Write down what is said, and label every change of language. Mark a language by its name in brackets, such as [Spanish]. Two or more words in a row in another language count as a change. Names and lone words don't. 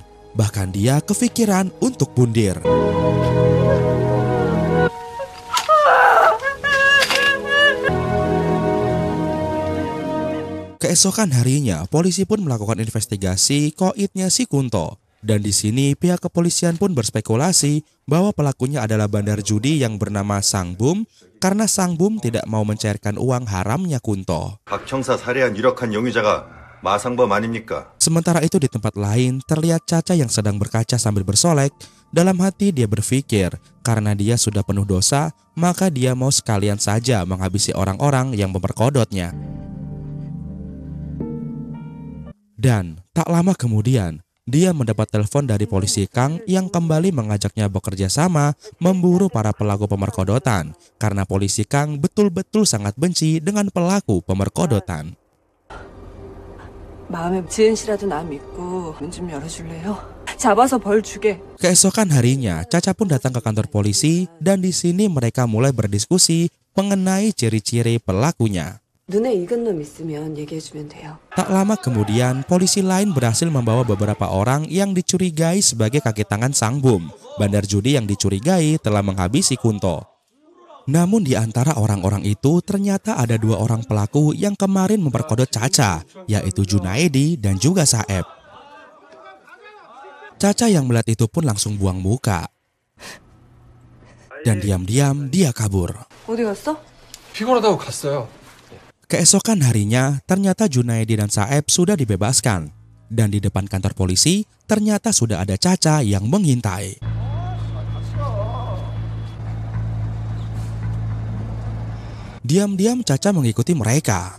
[Indonesian] Bahkan dia kepikiran untuk bundir. Keesokan harinya, polisi pun melakukan investigasi koitnya si Kunto. Dan di sini pihak kepolisian pun berspekulasi bahwa pelakunya adalah bandar judi yang bernama Sang Bum karena Sang Bum tidak mau mencairkan uang haramnya Kunto. [Korean] 박 형사 살해한 유력한 용의자가 마상범 아닙니까? [Indonesian] Sementara itu di tempat lain terlihat Caca yang sedang berkaca sambil bersolek. Dalam hati dia berpikir karena dia sudah penuh dosa, maka dia mau sekalian saja menghabisi orang-orang yang memperkodoknya. Dan tak lama kemudian dia mendapat telepon dari polisi Kang yang kembali mengajaknya bekerja sama memburu para pelaku pemerkodotan karena polisi Kang betul-betul sangat benci dengan pelaku pemerkodotan. [Korean] 마음에 지은 씨라도 나 믿고 문 좀 열어줄래요? 잡아서 벌 주게. [Indonesian] Keesokan harinya, Caca pun datang ke kantor polisi dan di sini mereka mulai berdiskusi mengenai ciri-ciri pelakunya. [Korean] 눈에 익은 놈 있으면 얘기해주면 돼요. [Indonesian] Tak lama kemudian, polisi lain berhasil membawa beberapa orang yang dicurigai sebagai kaki tangan sang bom. Bandar judi yang dicurigai telah menghabisi Kunto. Namun di antara orang-orang itu ternyata ada 2 orang pelaku yang kemarin memperkodok Caca, yaitu Junaedi dan juga Saeb. Caca yang melihat itu pun langsung buang muka. Dan diam-diam dia kabur. [Korean] 어디 갔어? 피곤하다고 갔어요. [Indonesian] Keesokan harinya, ternyata Junaedi dan Saeb sudah dibebaskan. Dan di depan kantor polisi, ternyata sudah ada Caca yang mengintai. Diam-diam Caca mengikuti mereka.